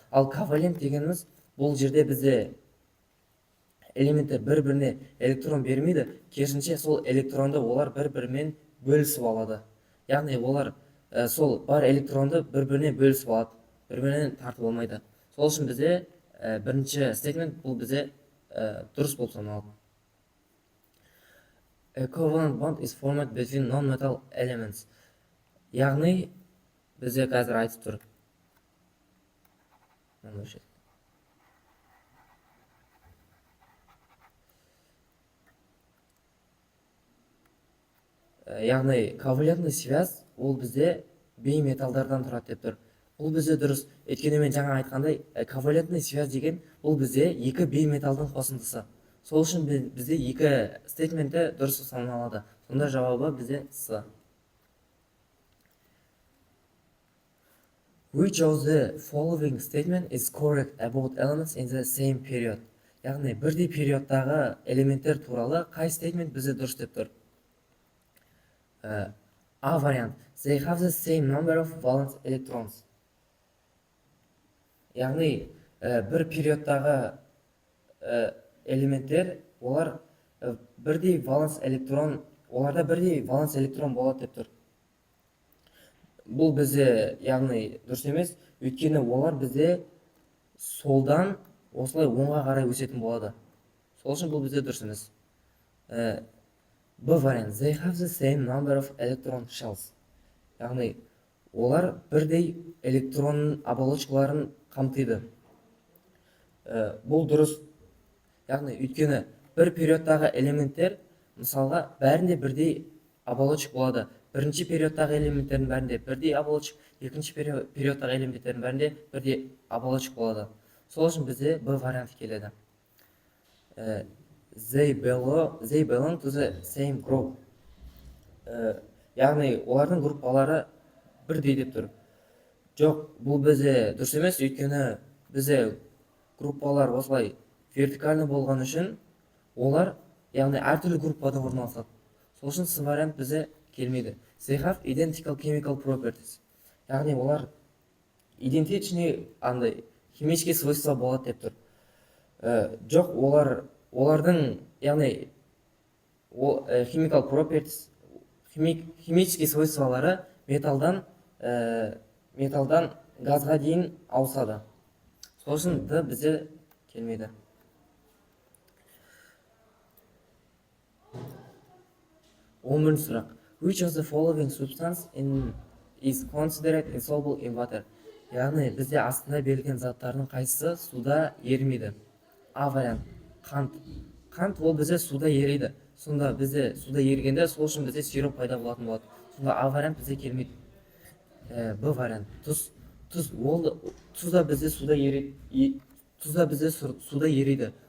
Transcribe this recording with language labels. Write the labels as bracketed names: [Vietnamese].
[Kazakh] Ал ковалент дегеніміз, бұл жерде бізде элементтер бір-біріне электрон бермейді, керісінше сол электронды олар бір-бірімен бөлісіп алады. Яғни олар сол бар электронды бір-біріне бөлісіп алады, бір-бірінен тартып алмайды. Сол үшін бізде бірінші стейтмент бұл бізде дұрыс болып саналады. [English] A covalent bond is formed between non-metal elements. [Kazakh] Яғни бізде қазір айтып тұр. Яғни [Russian] ковалентный связь [Kazakh] ол бізде бейметалдардан тұрады деп тұр. Бұл бізде дұрыс. Өйткені мен жаңа айтқандай, [Russian] ковалентный связь [Kazakh] деген бұл бізде екі бейметалдың қосындысы. Сол үшін бізде екі стейтменті дұрыс саналады. Сонда жауабы бізде С. [English] Which of the following statement is correct about elements in the same period? [Kazakh] Яғни бірдей периодтағы элементтер туралы қай стейтмент бізде дұрыс деп тұр? А вариант. [English] They have the same number of valence electrons. [Kazakh] Яғни бір периодтағы элементтер, оларда бірдей валенс электрон болады деп тұр. Бұл бізде яғни дұрыс емес, өйткені олар бізде солдан осылай оңға қарай өсетін болады. Сол үшін бұл бізде дұрыс емес. Б вариант. [English] They have the same number of electron shells. [Kazakh] Яғни олар бірдей электрон оболочкаларын қамтиды. Бұл дұрыс. Яғни өйткені бір периодтағы элементтер, мысалға, бәрінде бірдей оболочка болады. Бірінші периодтағы элементтердің бәрінде бірдей оболочка, екінші периодтағы элементтердің бәрінде бірдей оболочка болады. Сол үшін бізде Б варианты келеді. [English] They belong to the same group. [Kazakh] Яғни олардың группалары бірдей деп тұр. Жоқ, бұл бізде дұрыс емес, өйткені бізде группалар осылай вертикальны болған үшін олар яғни әртүрлі группада орналасады. Сол үшін С вариант бізде келмейді. [English] They have identical chemical properties. [Kazakh] Яғни олар [Russian] идентичный химический свойства [Kazakh] болады деп тұр. Жоқ, олардың яғни [English] chemical properties, [Kazakh] химический свойстволары металдан газға дейін ауысады. Сол үшін Д бізде келмейді. Он бірінші сұрақ. [English] Which of the following substance is considered insoluble in water? [Kazakh] яғни бізде астында берілген заттардың қайсысы суда ерімейді? А вариант қант. Қант ол бізде суда ериді. Сонда бізде суда ерігенде сол үшін бізде сироп пайда болатын болады. Сонда А вариант бізде келмейді. Б вариант тұз. Тұз да бізде суда ериді. Суда ериді.